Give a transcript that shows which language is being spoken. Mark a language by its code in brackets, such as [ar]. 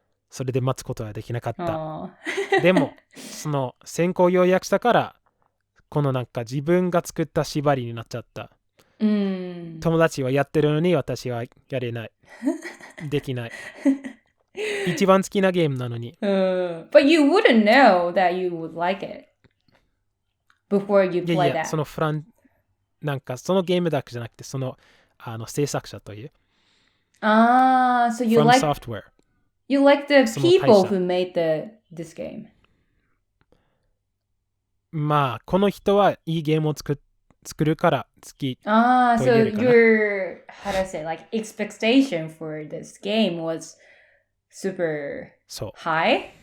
[ja] それで待つことはできなかった。でも、その先行予約したから、このなんか自分が作った縛りになっちゃった。友達はやってるのに私はやれない。できない。一番好きなゲームなのに。 [en] But you wouldn't know that you would like it before you play that. [ja] いや、そのなんかそのゲームだけじゃなくて、その制作者という。 [en] So you From like software. You like the people who made this game. [ja] まあ、この人はいいゲームを作るから好き。 [en] So your, how do I say, like expectation for this game was super high?